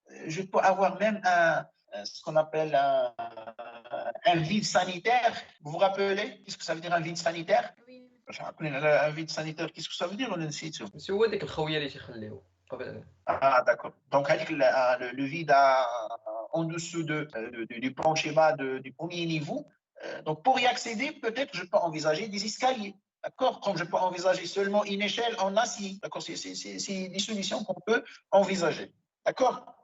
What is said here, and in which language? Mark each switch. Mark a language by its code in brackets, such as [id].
[fr] Je peux avoir même ce qu'on appelle un vide sanitaire. Vous vous rappelez qu'est-ce que ça veut dire un vide sanitaire? Oui. Un vide sanitaire, qu'est-ce que ça veut dire? On nsiit. [ar] شو هو ديك الخويه اللي تيخليو قبل. [fr] Ah, d'accord. Donc, le vide en dessous du plancher bas du premier niveau. Donc, pour y accéder, peut-être je peux envisager des escaliers. D'accord? Comme je peux envisager seulement une échelle en acier. D'accord? C'est des solutions qu'on peut envisager. D'accord?